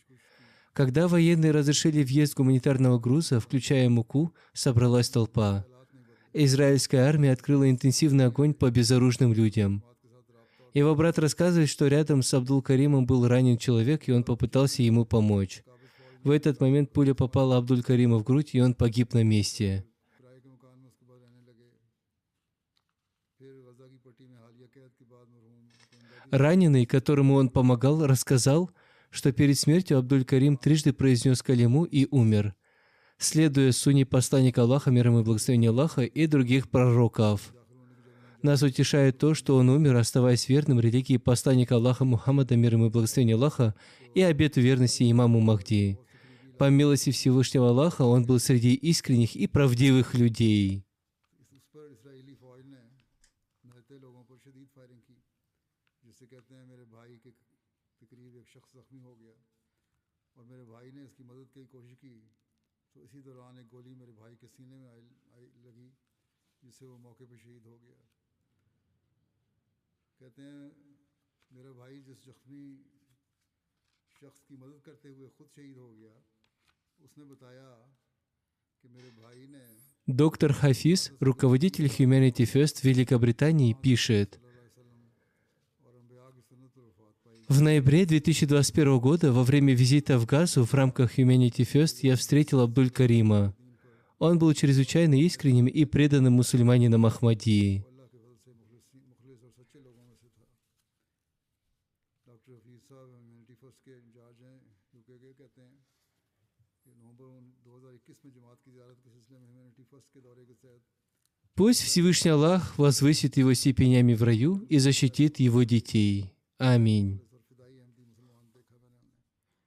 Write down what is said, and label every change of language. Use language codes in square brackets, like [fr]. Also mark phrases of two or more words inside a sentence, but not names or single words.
[ru] Когда военные разрешили въезд гуманитарного груза, включая муку, собралась толпа. Израильская армия открыла интенсивный огонь по безоружным людям. Его брат рассказывает, что рядом с Абдул-Каримом был ранен человек, и он попытался ему помочь. В этот момент пуля попала Абдуль-Карима в грудь, и он погиб на месте. [ur] کرائے کے مکان میں اس کے بعد رہنے لگے۔ پھر غزہ کی پٹی میں حالیہ قید کے بعد مرحوم کو امدادی [ru] Раненый, которому он помогал, рассказал, что перед смертью Абдуль-Карим трижды произнес калиму и умер, следуя сунне посланника Аллаха, мир ему и благословения Аллаха, и других пророков. Нас утешает то, что он умер, оставаясь верным религии посланника Аллаха Мухаммада, мир ему и благословения Аллаха, и обету верности имаму Махди. По милости Всевышнего Аллаха, он был среди искренних и правдивых людей. [ur] اس پر اسرائیلی فوج نے نہتے لوگوں پر شدید فائرنگ کی جس سے کہتے ہیں میرے بھائی کے قریب ایک شخص زخمی ہو گیا اور میرے بھائی نے اس کی مدد کی کوشش کی تو اسی دوران ایک گولی میرے بھائی کے سینے میں لگی جس سے وہ موقع پر شہید ہو گیا. کہتے ہیں میرا بھائی جس زخمی شخص کی مدد کرتے ہوئے خود شہید ہو گیا اس نے بتایا کہ میرے بھائی نے [ru] Доктор Хафиз, руководитель Humanity First Великобритании, пишет: [ur] اور انبیاء کی سنت پر وفات پائی. [ru] в ноябре 2021 года во время визита в Газу в рамках Humanity First я встретил Абдуль-Карима. Он был чрезвычайно искренним и преданным мусульманином Ахмадии. [ur] اللہ کے فضل سے مخلص اور سچے لوگوں میں سے تھا۔ ڈاکٹر حفیظ صاحب ہیومینٹی فرسٹ کے انچارج ہیں یو کے کے. کہتے ہیں کہ نومبر 2021 میں جماعت کی زیارت کے سلسلے میں ہیومینٹی فرسٹ کے دورے کے تحت [ru] Пусть Всевышний Аллах возвысит его степенями в раю и защитит его детей. Аминь. [ur] اور فدائی احمدی مسلمان دیکھا میں نے انہیں.